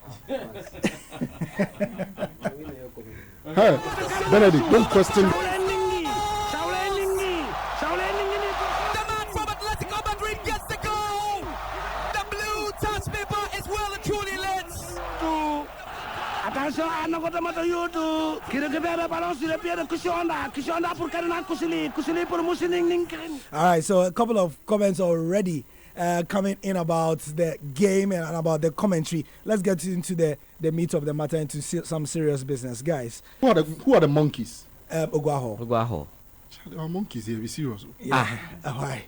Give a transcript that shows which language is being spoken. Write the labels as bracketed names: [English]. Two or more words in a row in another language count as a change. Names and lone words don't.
[English] Hey, Benedict, don't question. The man from Atletico Madrid gets the goal. The blue [French] Attention, Annagotamata Yutu, qui récupère le ballon sur le pied de Kushonda. Kushonda pour Karina Kusili, Kusili pour Musining Ninkin. [English] All right, so a couple of comments already coming in about the game and about the commentary. Let's get into the meat of the matter, into some serious business, guys. Who are the monkeys? Oguaho. There are monkeys here. Be serious. Yeah. Why?